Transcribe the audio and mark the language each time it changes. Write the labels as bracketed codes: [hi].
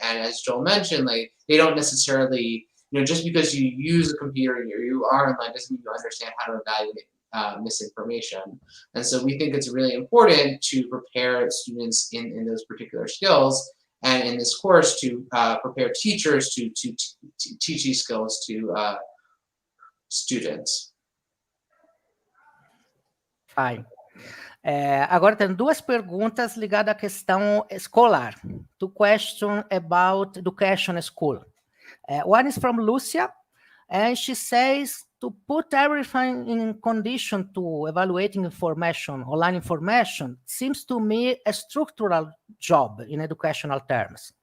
[en] And as Joel mentioned, they don't necessarily, just because you use a computer or you are online doesn't mean you understand how to evaluate misinformation. And so we think it's really important to prepare students in those particular skills, and in this course to prepare teachers to teach these skills to students. Fine. [pt] Agora tem duas perguntas ligadas à questão escolar. [en] Two questions about education school. One is from Lucia, and she says to put everything in condition to evaluating information, online information, seems to me a structural job in educational terms.